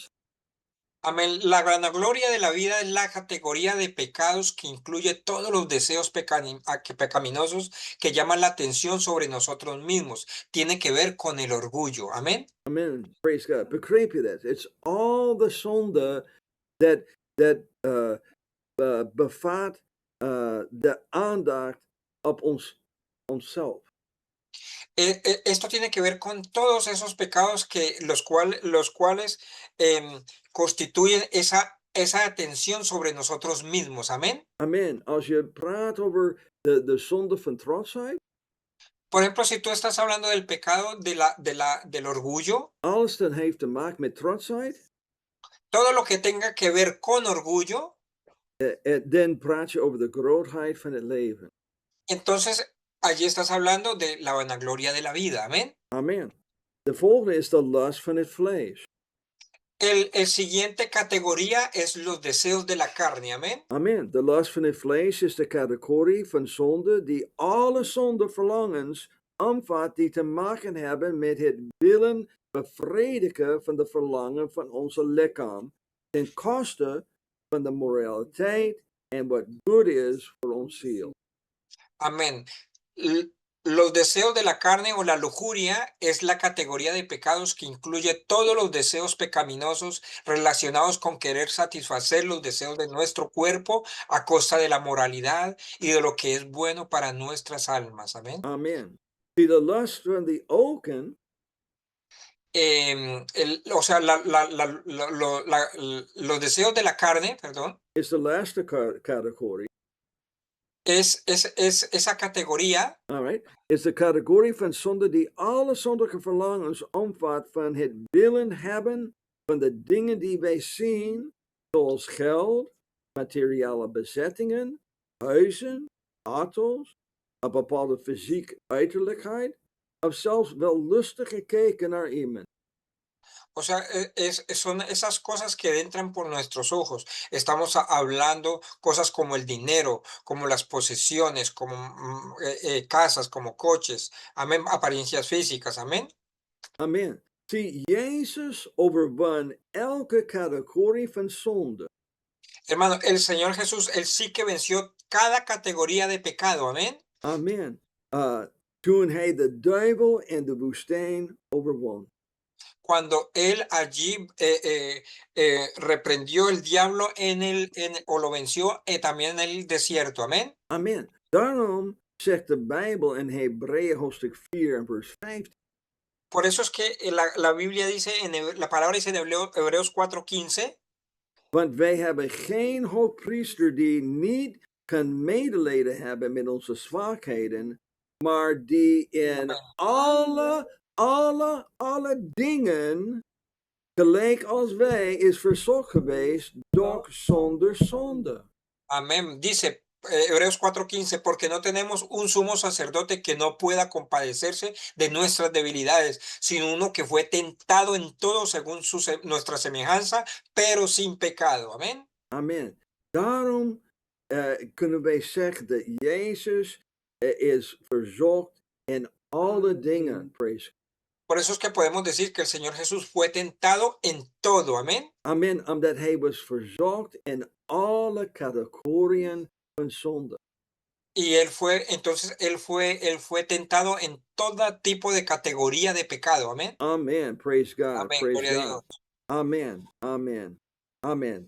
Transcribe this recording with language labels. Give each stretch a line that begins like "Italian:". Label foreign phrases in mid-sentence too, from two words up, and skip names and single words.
Spanish: Amén. La vanagloria de la vida es la categoría de pecados que incluye todos los deseos pecaminosos que llaman la atención sobre nosotros mismos. Tiene que ver con el orgullo. Amén.
English: Amen. Praise God.
Dutch: Begrijp je dat?
English: It's all the
Dutch: zonde that bevat de aandacht op onszelf.
Spanish: Esto tiene que ver con todos esos pecados que los cuales constituyen esa atención sobre nosotros mismos. Amén.
Dutch: Amen. Als je praat over de zonde van trotsheid.
Spanish: Por ejemplo, si tú estás hablando del pecado del orgullo,
Dutch: Alles dat heeft te maken met trotsheid.
Spanish: Todo lo que tenga que ver con orgullo,
Dutch: Dan praat je over de grootheid van het leven.
Spanish: Entonces, allí estás hablando de la vanagloria de la vida. Amén.
Dutch: Amen. De volgende is de lust van het vlees.
Spanish: El siguiente categoría es los deseos de la carne. Amén.
Dutch: Amen. De lust van het vlees is de categorie van zonde die alle zondeverlangens omvat die te maken hebben met het willen bevredigen van de verlangen van onze lichaam ten koste van de moraliteit en wat goed is voor ons ziel.
Spanish: Amén. Los deseos de la carne o la lujuria es la categoría de pecados que incluye todos los deseos pecaminosos relacionados con querer satisfacer los deseos de nuestro cuerpo a costa de la moralidad y de lo que es bueno para nuestras almas. Amén.
Dutch: Amen. Die de lust van de ogen.
Spanish: O sea, los deseos de la carne, perdón.
Dutch: Is de laatste categorie.
Spanish: Es esa categoría.
English: All right.
Dutch: Is de categorie van zonde die alle zondige verlangens omvat van het willen hebben van de dingen die wij zien, zoals geld, materiële bezittingen, huizen, auto's, een bepaalde fysieke uiterlijkheid, of zelfs wel lustig gekeken naar iemand.
Spanish: O sea, son esas cosas que entran por nuestros ojos. Estamos hablando cosas como el dinero, como las posesiones, como casas, como coches, amén, apariencias físicas, amén.
Dutch: Amen. Zie, Jezus overwon elke categorie van zonde.
Spanish: Hermano, el Señor Jesús, Él sí que venció cada categoría de pecado, amén.
Dutch: Amen. Toen hij de duivel en de woestijn overwon.
Spanish: Cuando él allí reprendió el diablo o lo venció también en el desierto. Amén.
Dutch: Amen. Daarom zegt de Bijbel in Hebreeën hoofdstuk 4 en vers 15.
Spanish: Por eso es que la Biblia dice, la palabra dice en Hebreos 4:15.
Dutch: Want wij hebben geen hoogpriester die niet kan medelijden hebben met onze zwakheden, maar die in alle dingen, gelijk als wij, is verzocht geweest, doch zonder zonde.
Spanish: Amén. Dice Hebreos 4:15, porque no tenemos un sumo sacerdote que no pueda compadecerse de nuestras debilidades, sino uno que fue tentado en todo según nuestra semejanza, pero sin pecado. Amén.
Dutch: Amen. Daarom kunnen wij zeggen dat Jezus is verzocht in alle dingen.
English: Praise.
Spanish: Por eso es que podemos decir que el Señor Jesús fue tentado en todo, amén.
Dutch: Amen, omdat hij was verzocht in alle categorieën van zonde.
Spanish: Y entonces él fue tentado en todo tipo de categoría de pecado, amén.
English: Amen, praise God,
Spanish: Amén,
English: praise
Spanish: gloria a
English: God.
Spanish: Dios.
English: Amen, amen, amen.